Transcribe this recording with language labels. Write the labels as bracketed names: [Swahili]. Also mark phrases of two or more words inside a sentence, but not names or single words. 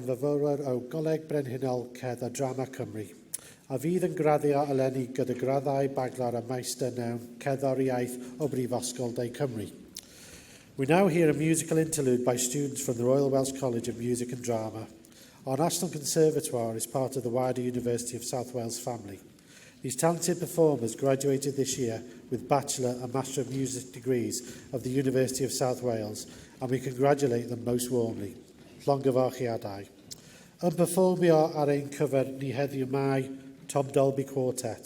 [Welsh] fyfyrwyr o Goleg Brenhinol Cerdd a Drama Cymru, a fydd yn graddio eleni gyda graddau baglar a meistr mewn cerddor iaith o Brifysgol De Cymru. [English] We now hear a musical interlude by students from the Royal Welsh College of Music and Drama. Our National Conservatoire is part of the wider University of South Wales family. These talented performers graduated this year with Bachelor and Master of Music degrees of the University of South Wales, and we congratulate them most warmly. [Welsh] Llongyfarchiadau. Yn perfformio ar ein cyfer ni heddiw mai Tom Dolby Quartet.